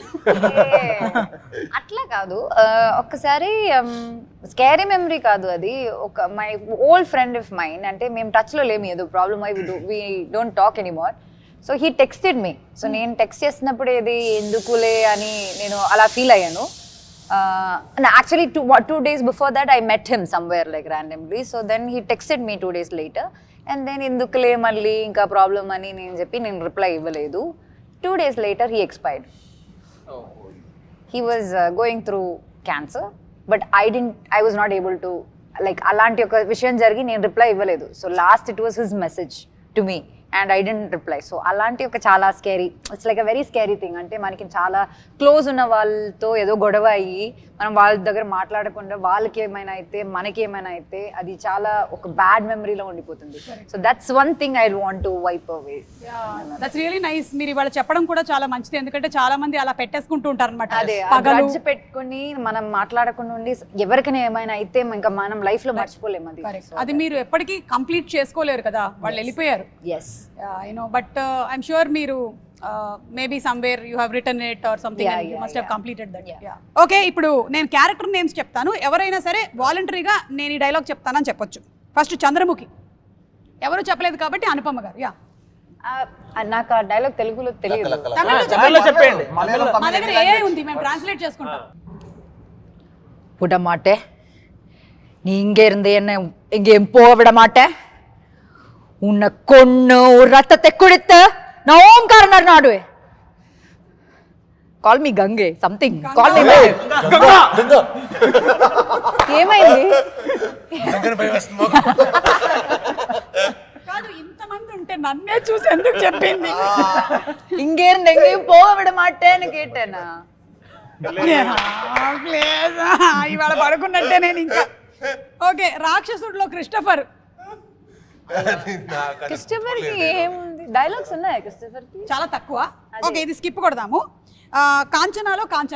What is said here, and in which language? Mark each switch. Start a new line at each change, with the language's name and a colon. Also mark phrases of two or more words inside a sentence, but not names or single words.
Telugu: అట్లా కాదు, ఒక్కసారి
English: scary memory
Telugu: కాదు అది.
English: ఒక my old friend of mine,
Telugu: అంటే మేము టచ్ లో లేము, ఏదో ప్రాబ్లమ్ అయి
English: we don't talk anymore. So he texted me.
Telugu: సో నేను టెక్స్ట్ చేసినప్పుడు ఇది ఎందుకులే అని నేను అలా ఫీల్ అయ్యాను.
English: Actually, two days before that, I met him somewhere like randomly. So then he texted me 2 days later. and then
Telugu: ఎందుకులే మళ్ళీ ఇంకా ప్రాబ్లం అని నేను రిప్లై ఇవ్వలేదు.
English: 2 days later he expired. He was going through cancer, but I was not able to, like,
Telugu: అలాంటి ఒక విషయం జరిగి నేను రిప్లై ఇవ్వలేదు.
English: So last it was his message to me and I didn't reply.
Telugu: సో అలాంటి ఒక చాలా స్కేరీ,
English: it's like a very scary thing.
Telugu: అంటే మనకి చాలా క్లోజ్ ఉన్న వాళ్ళతో ఏదో గొడవ అయ్యి మనం వాళ్ళ దగ్గర మాట్లాడకుండా వాళ్ళకి ఏమైనా అయితే మనకి ఏమైనా అయితే అది చాలా ఒక
English: bad memoryలో
Telugu: ఉండిపోతుంది.
English: So that's one thing I want to wipe away. That's really nice.
Telugu: మీరు ఇవాళ చెప్పడం కూడా చాలా మంచిది, ఎందుకంటే చాలా మంది అలా పెట్టేసుకుంటూ ఉంటారు అనమాట. అదే గ్రడ్జ్ పెట్టుకుని మనం మాట్లాడకుండా ఉండి ఎవరికైనా ఏమైనా అయితే ఇంకా మనం లైఫ్ లో మర్చిపోలేము. అది మీరు ఎప్పటికీ కంప్లీట్ చేసుకోలేరు కదా, వాళ్ళు వెళ్ళిపోయారు. ఎస్
English: I know, but I'm sure మీరు maybe somewhere you have written it or something and you must have completed that.
Telugu: Okay, ఇప్పుడు నేను
English: character names
Telugu: చెప్తాను, ఎవరైనా సరే వాలంటరీగా నేను ఈ డైలాగ్ చెప్తానని చెప్పొచ్చు. ఫస్ట్ చంద్రముఖి, ఎవరు చెప్పలేదు కాబట్టి అనుపమ గారు. నాకు ఆ డైలాగ్ తెలుగులో తెలియదు. తమిళ్లో చెప్పండి. మా దగ్గర AI ఉంది, మేము ట్రాన్స్లేట్ చేసుకుంటాం.
Tamil: விட மாட்டேன், நீ இங்க இருந்து என்ன எங்கேயும் போக விட மாட்டேன், உன்னை கொன்னு ஒரு ரத்தத்தை குடித்து நான் ஓம்காரனர் நாடுவே.
English: call me gange something, call me ఏమైంది?
Telugu: కాదు, ఇంతమంది ఉంటే నన్నే చూసి ఎందుకు చెప్పింది?
Tamil: இங்கே இருந்து எங்கேயும் போக விட மாட்டேன்னு கேட்டேనా?
Telugu: ఇవాళ పడుకున్నట్టే నేను ఇంకా. ఓకే, రాక్షసుడిలో క్రిస్టఫర్. క్రిస్టఫర్ కి ఏముంది, డైలాగ్స్ ఉన్నాయా క్రిస్టఫర్ కి? చాలా తక్కువ. ఓకే, ఇది స్కిప్ కొడదాము. కాంచనాలో కాంచన.